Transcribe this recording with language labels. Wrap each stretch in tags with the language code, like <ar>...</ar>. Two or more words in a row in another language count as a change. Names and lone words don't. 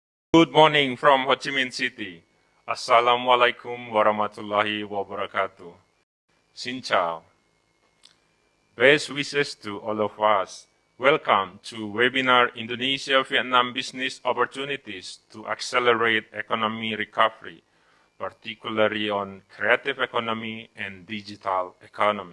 <en>Good morning from Ho Chi Minh City.</en> <ar>السلام عليكم ورحمة الله وبركاته.</ar> <vi>Xin chào.</vi> <en>Best wishes to all of us. Welcome to webinar Indonesia-Vietnam Business Opportunities to Accelerate Economy Recovery, particularly on creative economy and digital economy.</en>